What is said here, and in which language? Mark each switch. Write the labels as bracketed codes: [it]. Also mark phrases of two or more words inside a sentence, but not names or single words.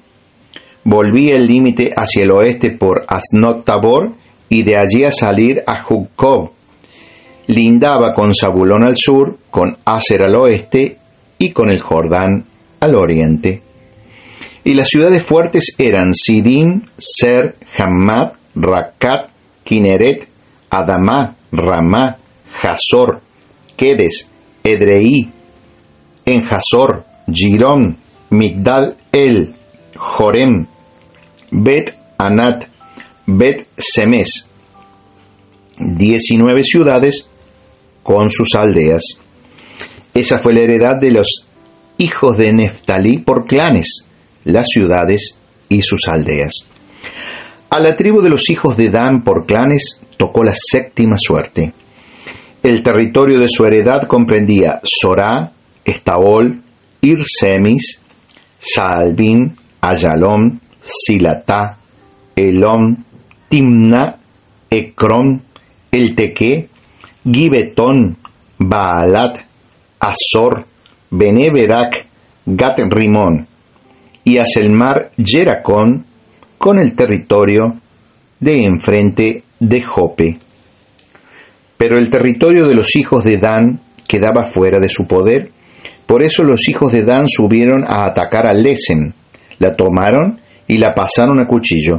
[es] Volvía el límite hacia el oeste por Asnot Tabor, y de allí a salir a Jucob. Lindaba con Zabulón al sur, con Aser al oeste y con el Jordán al oriente. Y las ciudades fuertes eran Sidim, Ser, Hammat, Racat, Kineret, Adamá, Ramá, Jasor, Kedes, Edrei, Enjasor, Girón, Migdal El, Jorem, Bet Anat, Bet Semes, 19 ciudades con sus aldeas. Esa fue la heredad de los hijos de Neftalí por clanes, las ciudades y sus aldeas. A la tribu de los hijos de Dan por clanes tocó la séptima suerte. El territorio de su heredad comprendía Sorá, Estaol, Ir-Semis, Saalbín, Ayalón, Silatá, Elón, Timna, Ecrón, Eltequé, Gibetón, Baalat, Azor, Beneberac, Gat-Rimón, y hacia el mar Yeracón, con el territorio de enfrente de Jope. Pero el territorio de los hijos de Dan quedaba fuera de su poder, por eso los hijos de Dan subieron a atacar a Lesen, la tomaron y la pasaron a cuchillo.